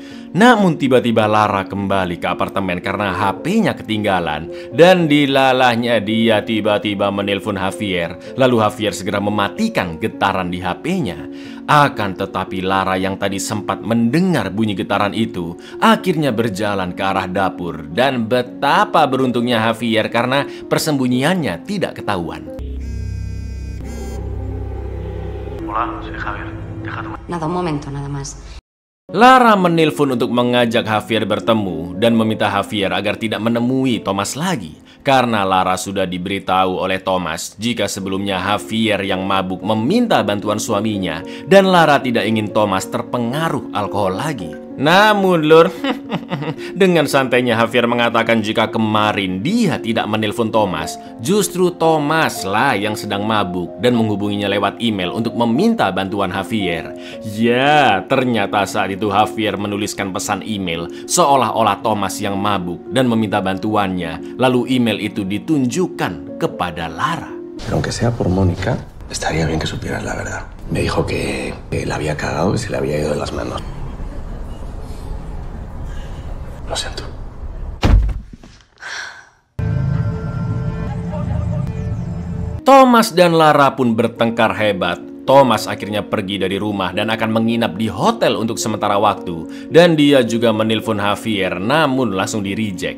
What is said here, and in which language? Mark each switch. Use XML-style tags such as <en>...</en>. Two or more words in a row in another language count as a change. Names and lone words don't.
<id>Namun tiba-tiba Lara kembali ke apartemen karena HP-nya ketinggalan dan dilalahnya dia tiba-tiba menelpon Javier. Lalu Javier segera mematikan getaran di HP-nya. Akan tetapi Lara yang tadi sempat mendengar bunyi getaran itu akhirnya berjalan ke arah dapur dan betapa beruntungnya Javier karena persembunyiannya tidak ketahuan.</id> <es>Hola, soy Javier. Nada, un momento, nada más.</es> <id>Lara menelpon untuk mengajak Javier bertemu dan meminta Javier agar tidak menemui Thomas lagi. Karena Lara sudah diberitahu oleh Thomas jika sebelumnya Javier yang mabuk meminta bantuan suaminya dan Lara tidak ingin Thomas terpengaruh alkohol lagi. Namun lur, dengan santainya Javier mengatakan jika kemarin dia tidak menelpon Thomas, justru Thomas lah yang sedang mabuk dan menghubunginya lewat email untuk meminta bantuan Javier. Ya, ternyata saat itu itu Javier menuliskan pesan email seolah-olah Thomas yang mabuk dan meminta bantuannya. Lalu email itu ditunjukkan kepada Lara.</id> <es>Pero aunque sea por Mónica, estaría bien que supieras la verdad. Me dijo que la había cagado, que se le había ido de las manos. Lo siento.</es> <id>Thomas dan Lara pun bertengkar hebat. Thomas akhirnya pergi dari rumah dan akan menginap di hotel untuk sementara waktu. Dan dia juga menelpon Javier, namun langsung di-reject.</id>